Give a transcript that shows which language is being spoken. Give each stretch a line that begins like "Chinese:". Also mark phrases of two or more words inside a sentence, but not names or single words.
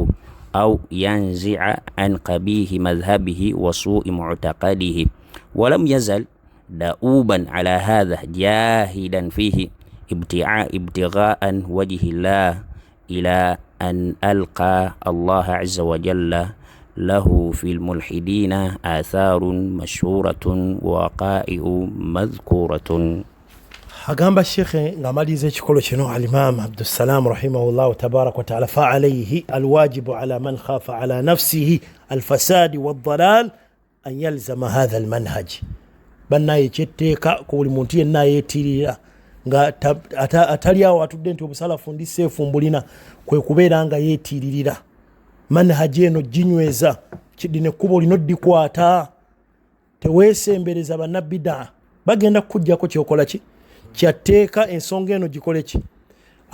Arabic: أو ينزع عن قبيح مذهبه وسوء معتقده ولم يزل دؤوبا على هذا جاهدا فيه ابتغاء وجه الله إلى أن ألقى الله عز وجل له في الملحدين آثار مشهورة ووقائع مذكورة.
Ganda: agamba shekhe ngamaliza ekikolo kino
Arabic: الإمام عبد السلام رحمه الله تبارك وتعالى فعليه الواجب على من خاف على نفسه الفساد والضلال أن يلزم هذا المنهج.
Ganda: Bannaye kyetteeka ku buli muntu yenna yeetirira nga atali awo atudde nti obusalafu ndi seefu mbulina kwe kubeera nga yeetiririra manhaji eno ginyweza kidine kubo lino dikwata teweesembereza bannabbidaa bagenda kujjako kyokola ki kyatteeka ensonga eno gikole ki.